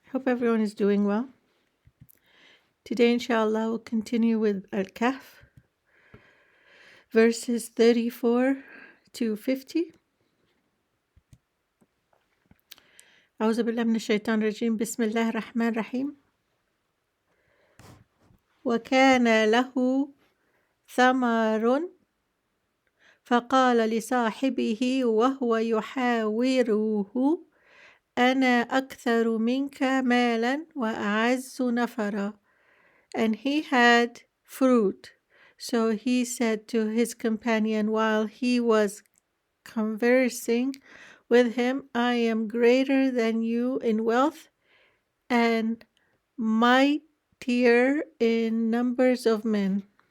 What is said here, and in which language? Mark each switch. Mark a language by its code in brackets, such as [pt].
[en] Hope everyone is doing well. Today, inshallah, we'll continue with Al-Kahf Verses 34 to 50. [ar] أعوذ بالله من الشيطان الرجيم. بسم الله الرحمن الرحيم. وكان له ثمر فقال لصاحبه وهو يحاوره أنا أكثر منك مالا وأعز نفرا. [en] And he had fruit. So he said to his companion while he was conversing with him, I am greater than you in wealth and mightier in numbers of men.